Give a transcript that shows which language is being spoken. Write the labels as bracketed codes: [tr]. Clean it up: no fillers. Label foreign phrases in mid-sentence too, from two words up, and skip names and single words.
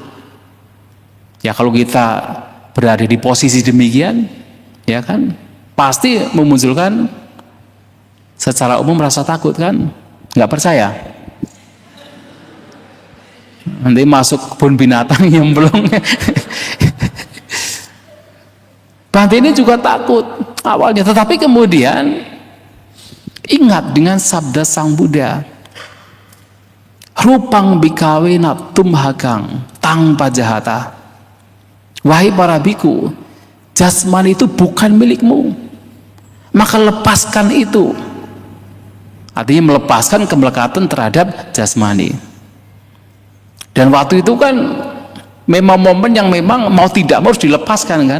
[id] Ya, kalau kita berada di posisi demikian, ya kan, pasti memunculkan secara umum rasa takut, kan? Nggak percaya? Nanti masuk kebun binatang yang belum. Bhante ini juga takut awalnya, tetapi kemudian ingat dengan sabda Sang Buddha, [pi] rupang bikawe natum hagang tang pajahata. [id] Wahai para biku, jasmani itu bukan milikmu, maka lepaskan itu. Artinya melepaskan kemelekatan terhadap jasmani. Dan waktu itu kan memang momen yang memang mau tidak mau harus dilepaskan, kan.